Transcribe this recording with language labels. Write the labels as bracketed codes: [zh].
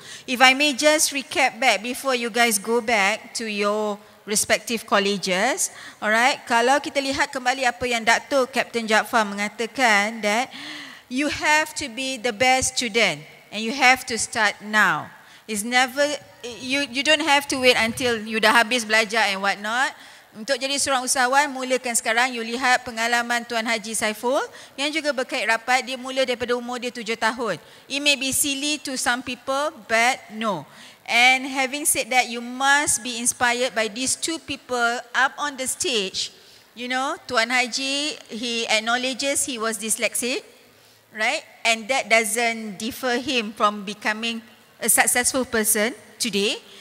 [en] If I may just recap back before you guys go back to your respective colleges. Alright, [ms] kalau kita lihat kembali apa yang Datuk Kapten Jaafar mengatakan, [en] that you have to be the best student and you have to start now. It's never, you don't have to wait until you [ms] dah habis belajar [en] and what not. [ms] Untuk jadi seorang usahawan, mulakan sekarang. You lihat pengalaman Tuan Haji Saiful yang juga berkait rapat, dia mula daripada umur dia 7 tahun. [en] It may be silly to some people, but no. And having said that, you must be inspired by these two people up on the stage. You know, Tuan Haji, he acknowledges he was dyslexic, right? And that doesn't defer him from becoming a successful person today.